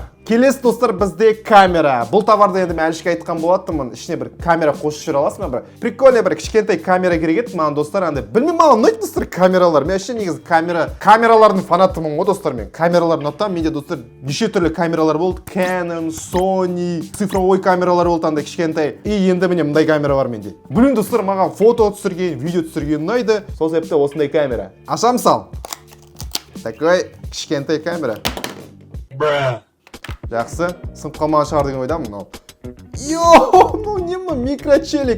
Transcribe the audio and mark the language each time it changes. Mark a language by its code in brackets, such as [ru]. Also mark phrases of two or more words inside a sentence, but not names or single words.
[kk] Келесі достар бізде камера. Бұл товарды енді мен әлішке айтқан болатынмын. Ішіне бір камера қосып жүре аласың ба? Бір прикольный бір кішкентай камера керек еді маған достар. Андай білмеймін, маған ұнайды достар камералар. Мен вообще негізі камералардың фанатымын ғой достар мен. Камералар ұнатамын. Менде достар неше түрлі камералар болды. Canon, Sony, цифровой камералар болды андай кішкентай. И енді міне мындай камера бар менде. Білмеймін достар, маған фото түсірген, видео түсірген ұнайды. Сол себепті осындай камера. Ашамын сал. Такой кішкентай камера. Жақсы, сынып қалмаған шығар деген ойдамын мынау. Йоу, не ма микрочелик.